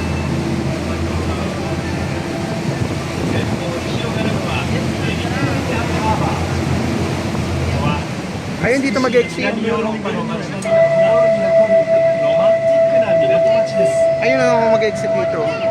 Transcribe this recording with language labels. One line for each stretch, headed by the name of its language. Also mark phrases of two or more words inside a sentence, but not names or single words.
Japanese: 広がるのはメディテラニアンハーバーここは
Filipino: Ayun, dito mag-exit.
Japanese: 南ヨーロッパの街並みが心に残るロマンティックな港町です
Filipino: Ayun na ako mag-exit dito.